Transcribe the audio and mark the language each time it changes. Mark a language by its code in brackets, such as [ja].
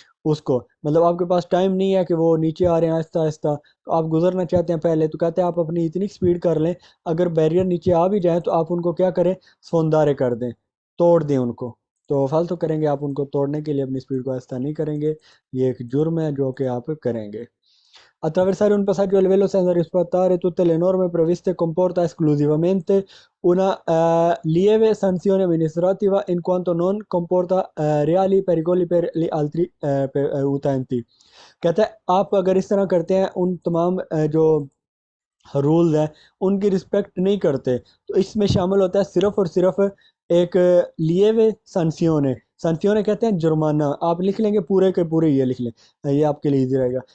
[hi] उसको मतलब आपके पास टाइम नहीं है कि वो नीचे आ रहे हैं आहिस्ता आहिस्ता, तो आप गुजरना चाहते हैं पहले, तो कहते हैं आप अपनी इतनी स्पीड कर लें, अगर बैरियर नीचे आ भी जाए तो आप उनको क्या करें, सौंदारे कर दें, तोड़ दें उनको, तो फालतू करेंगे, आप उनको तोड़ने के लिए अपनी स्पीड को आहिस्ता नहीं करेंगे, ये एक जुर्म है जो कि आप करेंगे। [it] Attraversare un passaggio a livello senza rispettare tutte le norme previste comporta esclusivamente una lieve sanzione amministrativa in quanto non comporta reali pericoli per gli altri utenti। [hi] कहता है आप अगर इस तरह करते हैं, उन तमाम जो रूल्स हैं उनकी रिस्पेक्ट नहीं करते, तो इसमें शामिल होता है सिर्फ और सिर्फ एक लिए हुए संसियोने, संसियोने कहते हैं जुर्माना, आप लिख लेंगे पूरे के पूरे, ये लिख लें, ये आपके लिए इजी रहेगा।